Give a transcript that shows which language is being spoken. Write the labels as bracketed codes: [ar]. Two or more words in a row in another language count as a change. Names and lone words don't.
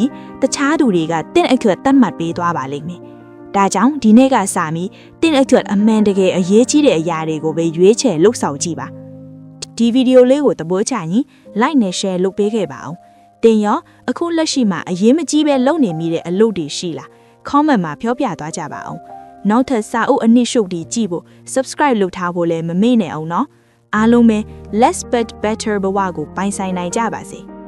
[my] ရင်တခြားသူတွေကတင့်အတွက်တတ်မှတ်ပေးသွားပါလိမ့်မယ်ဒါကြောင့်ဒီနေ့ကစပြီးတင့်အတွက်အမှန်တကယ်အရေးကြီးတဲ့အရာတွေကိုပဲရွေးချယ်လှုပ်ဆောင်ကြည့်ပါဒီဗီဒီယိုလေးကိုသဘောကျရင် like နဲ့ share လုပ်ပေးခဲ့ပါအောင်တင်ရောအခုလက်ရှိမှာအရေးမကြီးပဲလုပ်နေမိတဲ့အလုပ်တွေရှိလား comment မှာပြောပြသွားကြပါအောင်နောက်ထပ်စာအုပ်အနှစ်ရှုပ်တွေကြည့်ဖို့ subscribe လုပ်ထားဖို့လည်းမမေ့နဲ့အောင်နော်အားလုံးပဲ [en] less but better [my] ဘဝကိုပိုင်ဆိုင်နိုင်ကြပါစေ